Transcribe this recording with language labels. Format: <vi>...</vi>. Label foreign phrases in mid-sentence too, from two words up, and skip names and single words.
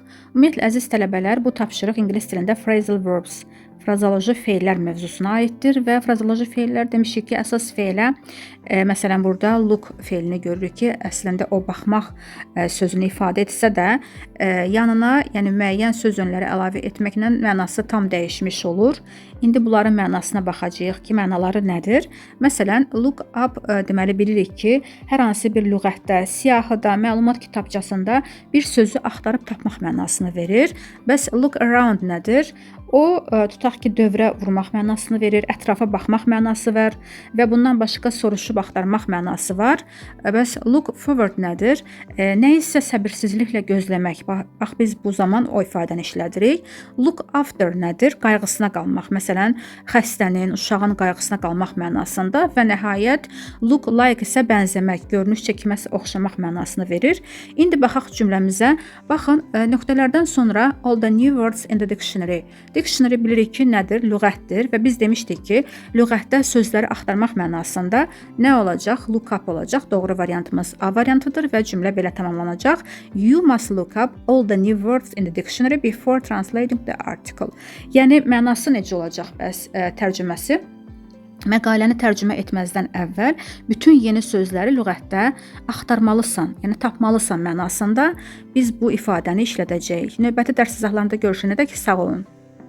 <az>Ümumiyyətlə, əziz tələbələr, bu tapşırıq ingilis dilində</az> <en>phrasal verbs,</en> <az>frazoloji feillər mövzusuna aiddir və frazoloji feillər demişik ki, əsas feilə, məsələn, burada look feilini görürük ki, əslində o baxmaq sözünü ifadə etsə də, yanına, yəni müəyyən söz önləri əlavə etməklə mənası tam dəyişmiş olur. İndi bunların mənasına baxacağıq ki, mənaları nədir? Məsələn,</az> <en>look up</en> <az>deməli bilirik ki, hər hansı bir lüğətdə, siyahıda, məlumat kitabçasında bir sözü axtarıb tapmaq mənasını verir. Bəs</az> <en>look around</en> <az>nədir? O, tutaq ki, dövrə vurmaq mənasını verir, ətrafa baxmaq mənası var və bundan başqa soruşub axtarmaq mənası var. Bəs</az> <en>look forward</en> <az>nədir? Nə isə səbirsizliklə gözləmək. Bax, biz bu zaman o ifadəni işlədirik.</az> <en>Look after</en> <az>nədir? Qayğısına qalmaq. Məsələn, xəstənin, uşağın qayğısına qalmaq mənasında və nəhayət</az> <en>look like</en> <az>isə bənzəmək, görünüşcə kiməsə oxşamaq mənasını verir. İndi baxaq cümləmizə. Baxın, nöqtələrdən sonra</az> <en>all the new words in the dictionary.</en> <az>Dictionary bilirik ki, nədir? Lüğətdir və biz demişdik ki, lüğətdə sözləri axtarmaq mənasında nə olacaq?</az> <en>Look up olacaq.</en> <az>Doğru variantımız A variantıdır və cümlə belə tamamlanacaq.</az> <en>You must look up all the new words in the dictionary before translating the article.</en> <az>Yəni, mənası necə olacaq bəs tərcüməsi? Məqaləni tərcümə etməzdən əvvəl bütün yeni sözləri lüğətdə axtarmalısan, yəni tapmalısan mənasında biz bu ifadəni işlədəcəyik. Növbəti dərs izahlarında görüşənədək sağ olun.</az>